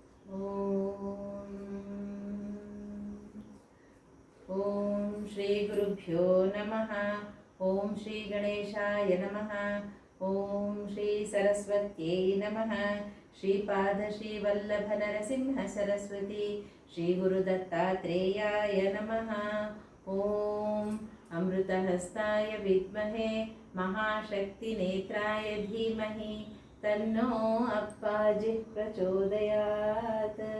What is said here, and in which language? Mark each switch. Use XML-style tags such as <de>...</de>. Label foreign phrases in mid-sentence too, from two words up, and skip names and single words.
<sa>ಓಂ ಓಂ ಶ್ರೀ ಗುರುಭ್ಯೋ ನಮಃ. ಓಂ ಶ್ರೀ ಗಣೇಶಾಯ ನಮಃ. ಓಂ ಶ್ರೀ ಸರಸ್ವತ್ಯೈ ನಮಃ. ಶ್ರೀಪಾದ ಶ್ರೀ ವಲ್ಲಭ ನರಸಿಂಹ ಸರಸ್ವತಿ ಶ್ರೀ ಗುರು ದತ್ತಾತ್ರೇಯಾಯ ನಮಃ. ಓಂ ಅಮೃತಹಸ್ತಾಯ ವಿದ್ಮಹೇ ಮಹಾಶಕ್ತಿ ನೇತ್ರಾಯ ಧೀಮಹಿ ತನ್ನೋ ಅಪ್ಪಾಜಿ ಪ್ರಚೋದಯಾತ್.</sa>